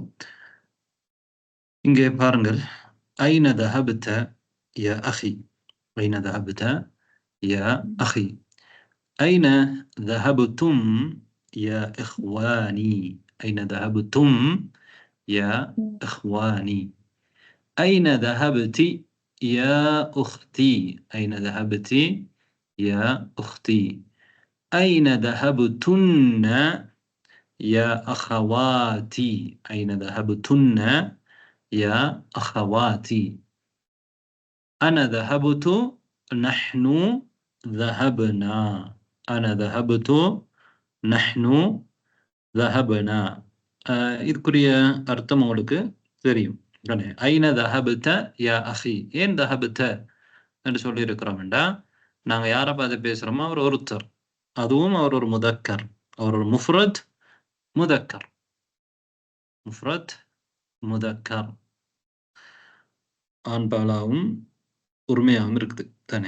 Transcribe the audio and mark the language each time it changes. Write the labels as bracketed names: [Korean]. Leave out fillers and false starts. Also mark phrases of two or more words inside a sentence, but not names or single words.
[Tamil] இங்கே பாருங்கள். [Arabic] أين ذهبت يا أخي أين ذهبت يا أخي أين ذهبتم يا إخواني أين ذهبتم يا إخواني أين ذهبت يا أختي أين ذهبت يا أختي, أين ذهبتن يا أخواتي، أين ذهبتن يا أخواتي، أنا ذهبت، نحن ذهبنا، أنا ذهبت، نحن ذهبنا. [Tamil] இதுக்குரிய அர்த்தம் உங்களுக்கு தெரியும். [Arabic] أين ذهبت يا أخي, [Tamil] ஏன் தஹபத என்று சொல்லி இருக்கிறோம்டா, நாங்க யாரை பார்த்து பேசுறோமோ அவர் ஒருத்தர், அதுவும் அவர் ஒரு முதக்கர், அவர் ஒரு [Arabic] مفرد مذكر مفرد مذكر, [Tamil] ஆண்பாலாவும் உரிமையாகவும் இருக்குது தானே.